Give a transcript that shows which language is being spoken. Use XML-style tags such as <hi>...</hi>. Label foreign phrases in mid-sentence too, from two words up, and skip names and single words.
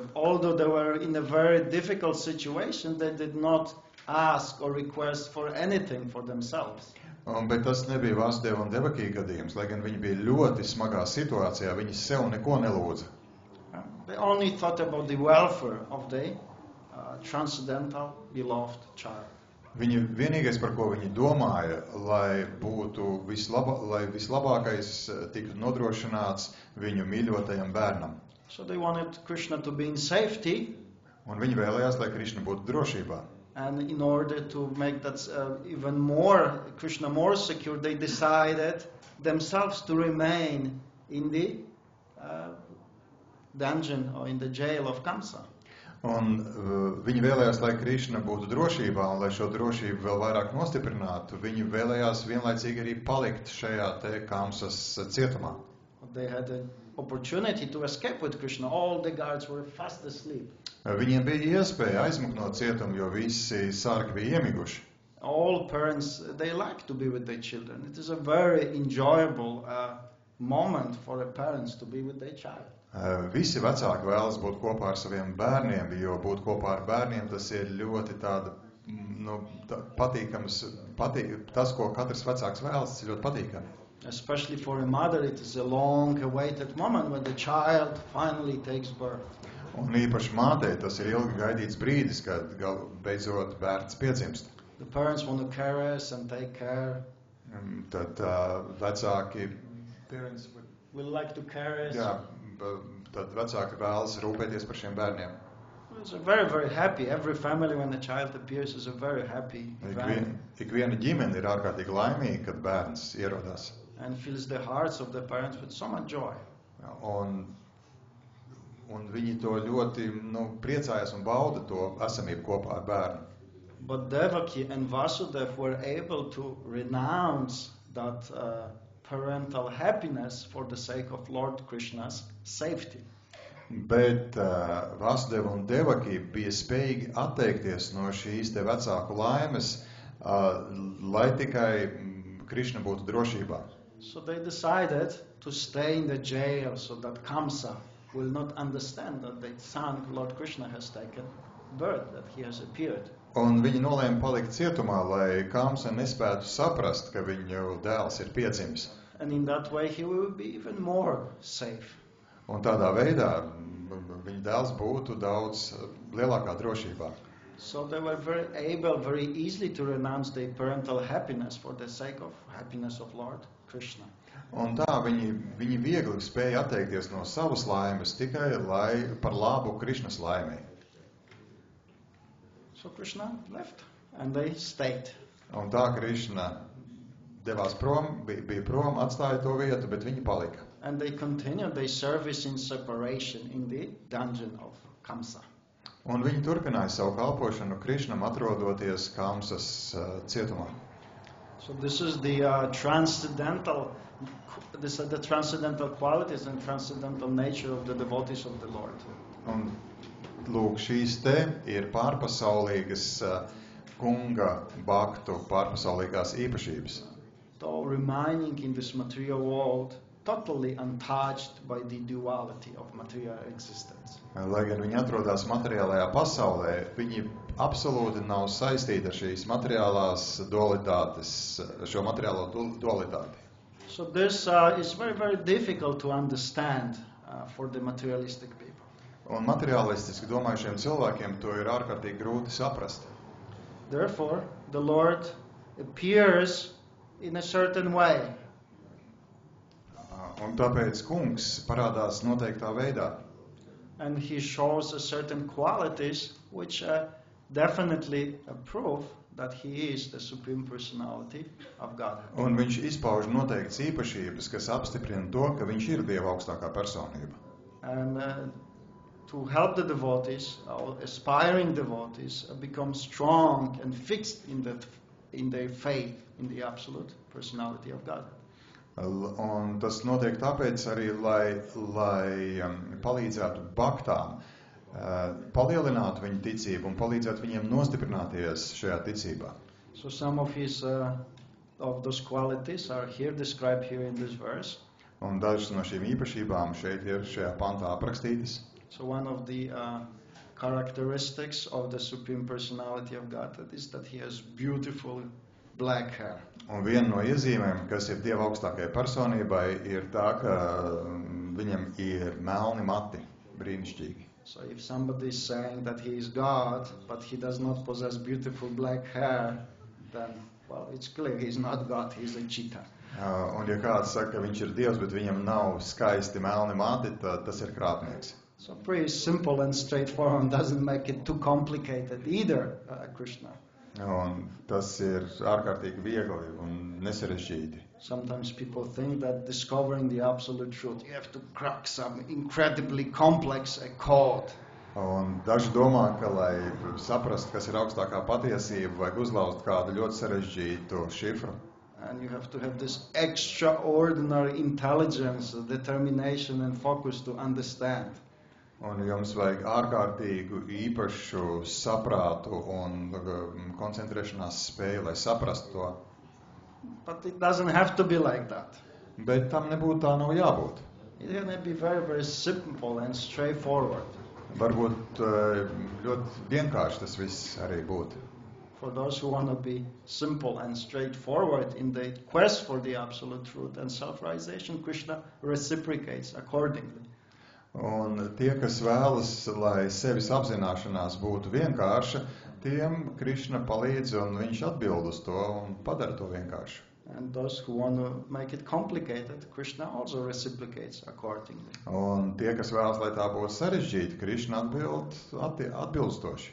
<en>Although they were in a very difficult situation, they did not ask or request for anything for themselves.</en> <lv>Bet tas nebija Vasudeva un Devaki gadījums, lai gan viņi bija ļoti smagā situācijā, viņi sev neko nelūdza.</lv> <en>They only thought about the welfare of the transcendental beloved child.</en> <lv>Viņi vienīgais, par ko viņi domāja, lai būtu lai vislabākais tiktu nodrošināts viņu mīļotajam bērnam.</lv> <en>So they wanted Krishna to be in safety.</en> <lv>Un viņi vēlējās, lai Krišna būtu drošībā.</lv> <en>And in order to make that even more, Krishna more secure, they decided themselves to remain in the dungeon or in the jail of Kamsa.</en> <lv>Un viņi vēlējās, lai Krišna būtu drošībā, un lai šo drošību vēl vairāk nostiprinātu, viņi vēlējās vienlaicīgi arī palikt šajā te Kamsas cietumā.</lv> <en>They had an opportunity to escape with Krishna. All the guards were fast asleep.</en> <lv>Viņiem bija iespēja aizmukt no cietuma, jo visi sargi bija iemiguši.</lv> <en>All parents, they like to be with their children. It is a very enjoyable moment for the parents to be with their child.</en> <lv>Visi vecāki vēlas būt kopā ar saviem bērniem, jo būt kopā ar bērniem tas ir ļoti tāda, patīkams, tas, ko katrs vecāks vēlas, tas ir ļoti patīkami.</lv> <en>Especially for a mother, it is a long-awaited moment when the child finally takes birth.</en> <lv>Un īpaši mātei tas ir ilgi gaidīts brīdis, kad beidzot bērns piedzimst.</lv> <en>The parents want to caress and take care.</en> <lv>Tad vecāki</lv> <en>Will like to caress.</en> <lv>Jā, tad vecāki vēlas rūpēties par šiem bērniem.</lv> <en>It's a very, very happy. Every family when a child appears is a very happy event.</en> <lv>Ikviena ģimene ir ārkārtīgi laimīga, kad bērns ierodās.</lv> <en>And fills the hearts of the parents with so much joy.</en> <lv>Un viņi to ļoti priecājas un bauda to esamību kopā ar bērnu.</lv> <en>But Devaki and Vasudev were able to renounce that parental happiness for the sake of Lord Krishna's safety.</en> <lv>Bet Vasudeva un Devaki bija spējīgi atteikties no šīs te vecāku laimes, lai tikai Krishna būtu drošībā.</lv> <en>So they decided to stay in the jail so that Kamsa will not understand that their son, Lord Krishna, has taken birth, that he has appeared.</en> <lv>Un viņi nolēma palikt cietumā, lai Kamsa nespētu saprast, ka viņu dēls ir piedzimis.</lv> <en>And in that way he will be even more safe.</en> <lv>Un tādā veidā viņa dēls būtu daudz lielākā drošībā.</lv> <en>So they were very easily to renounce their parental happiness for the sake of happiness of Lord Krishna.</en> <lv>Un tā viņi viegli spēja atteikties no savas laimes tikai par labu Krišnas laimei.</lv> <en>So Krishna left and they stayed.</en> <lv>Un tā Krišna devās prom, bija prom, atstāja to vietu, bet viņi palika.</lv> <en>And they continued their service in separation in the dungeon of Kamsa.</en> <lv>Un viņi turpināja savu kalpošanu Krišnam, atrodoties Kamsas cietumā.</lv> <en>So this is the transcendental qualities and transcendental nature of the devotees of the Lord.</en> <lv>Un lūk, šīs te ir pārpasaulīgas kunga bhaktu pārpasaulīgās īpašības.</lv> <en>Though remaining in this material world totally untouched by the duality of material existence.</en> <lv>Lai gan viņi atrodas materiālajā pasaulē, viņi absolūti nav saistīti ar šīs materiālās dualitātes, šo materiālo dualitāti.</lv> <en>So this is very, very difficult to understand for the materialistic people.</en> <lv>Un materiālistiski domājušiem cilvēkiem to ir ārkārtīgi grūti saprast.</lv> <en>Therefore, the Lord appears in a certain way.</en> <lv>Un tāpēc kungs parādās noteiktā veidā.</lv> <en>And he shows a certain qualities which definitely prove that he is the Supreme Personality of Godhead.</en> <lv>Un viņš izpauž noteiktas īpašības, kas apstiprina to, ka viņš ir Dieva augstākā personība.</lv> <en>And to help the devotees, aspiring devotees, become strong and fixed in their faith in the absolute personality of God.</en> <lv>Un tas notiek tāpēc arī, lai palīdzētu baktām, palielinātu viņu ticību un palīdzētu viņiem nostiprināties šajā ticībā.</lv> <en>So some of those qualities are here described here in this verse.</en> <lv>Un dažas no šīm īpašībām šeit ir šajā pantā aprakstītas.</lv> <en>So one of the characteristics of the Supreme Personality of God is that he has beautiful black hair.</en> <lv>Un viena no iezīmēm, kas ir Dieva augstākajai personībai, ir tā, ka viņam ir melni mati, brīnišķīgi.</lv> <en>So if somebody is saying that he is God, but he does not possess beautiful black hair, then, well, it's clear he's not God, he's a cheetah.</en> <lv>Un ja kāds saka, ka viņš ir Dievs, bet viņam nav skaisti melni mati, tad tas ir krāpnieks.</lv> <en>So pretty simple and straightforward, doesn't make it too complicated either, Krishna.</en> <lv>Un tas ir ārkārtīgi viegli un nesarežģīti.</lv> <en>Sometimes people think that discovering the absolute truth, you have to crack some incredibly complex code.</en> <lv>Un daži domā, ka, lai saprastu, kas ir augstākā patiesība, vajag uzlauzt kādu ļoti sarežģītu šifru.</lv> <en>And you have to have this extraordinary intelligence, determination and focus to understand.</en> <lv>Un jums vajag ārkārtīgu īpašu saprātu un koncentrēšanās spēju, lai saprastu to.</lv> <en>But it doesn't have to be like that.</en> <lv>Bet tam nebūtu tā nav jābūt.</lv> <en>It can be very, very simple and straightforward.</en> <lv>Varbūt ļoti vienkārši tas viss arī būtu.</lv> <en>For those who want to be simple and straightforward in their quest for the absolute truth and self-realization, Krishna reciprocates accordingly.</en> <lv>Un tie, kas vēlas, lai sevis apzināšanās būtu vienkārša, tiem Krišna palīdz un viņš atbild uz to un padara to vienkāršu.</lv> <en>And those who want to make it complicated, Krishna also reciprocates accordingly.</en> <lv>Un tie, kas vēlas, lai tā būtu sarežģīta, Krišna atbilstoši.</lv>